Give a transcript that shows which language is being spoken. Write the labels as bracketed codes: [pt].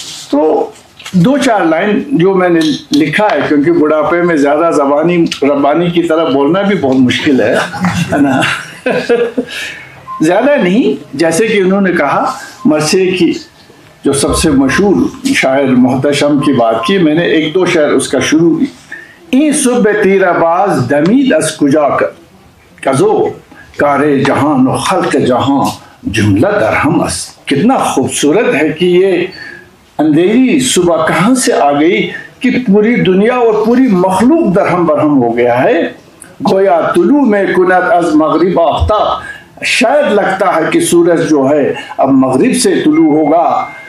[ur] تو 2-4 لائن جو میں نے لکھا ہے, کیونکہ بڑھاپے میں زیادہ زبانی ربانی کی طرح بولنا بھی بہت مشکل ہے نا. زیادہ نہیں, جیسے کہ انہوں نے کہا مرثیے کی جو سب سے مشہور شاعر محتشم کی بات کی, میں نے 1-2 شعر اس کا شروع کی. [fa] این صبح تیر باز دمید از کجا کزو کار جہان و خلق جہاں جملہ درہم است. [ur] کتنا خوبصورت ہے کہ یہ اندھیری صبح کہاں سے آ گئی کہ پوری دنیا اور پوری مخلوق درہم برہم ہو گیا ہے. [fa] گویا طلوع میں کند از مغرب آفتاب, [ur] شاید لگتا ہے کہ سورج جو ہے اب مغرب سے طلوع ہوگا.